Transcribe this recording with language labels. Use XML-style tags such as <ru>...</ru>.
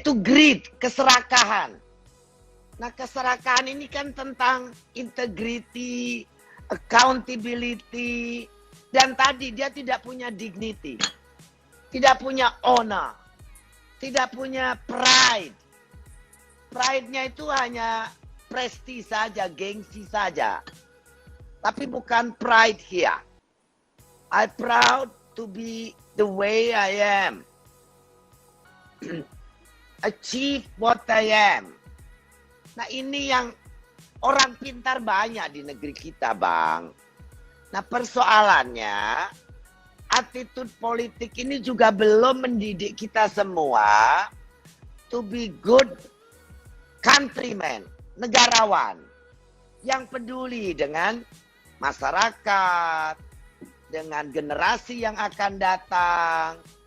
<id>Itu greed, keserakahan. Nah, keserakahan ini kan tentang integrity, accountability, dan tadi dia tidak punya dignity, tidak punya honor, tidak punya pride. Pride-nya itu hanya prestis saja, gengsi saja. Tapi bukan</id> <en>pride here. I'm proud to be the way I am. Achieve what I am.</en> <id>Nah, ini yang orang pintar banyak di negeri kita, Bang. Nah, persoalannya attitude politik ini juga belum mendidik kita semua</id> <en>to be good countrymen,</en> <id>negarawan yang peduli dengan masyarakat, dengan generasi yang akan datang,</id>